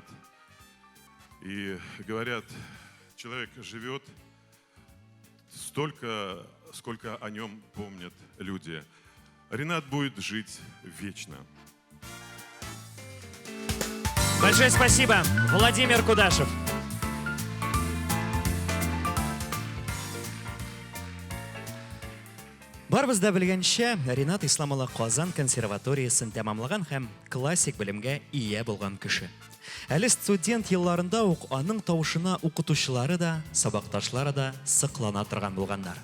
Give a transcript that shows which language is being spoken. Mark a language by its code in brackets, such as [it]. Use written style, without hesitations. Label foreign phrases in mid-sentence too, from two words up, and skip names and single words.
[ru] И говорят, человек живет столько, сколько о нем помнят люди. Ринат будет жить вечно. Большое спасибо, Владимир Кудашев. [tt] Барбызда белгәнчә, Ринат Исламулла Казан консерваториясын тәмамлаган һәм классик белемгә ия булган кеше. Әле студент елларында ук аның тавышына укытучылары да, сабакташлары да сыклана торган булганнар.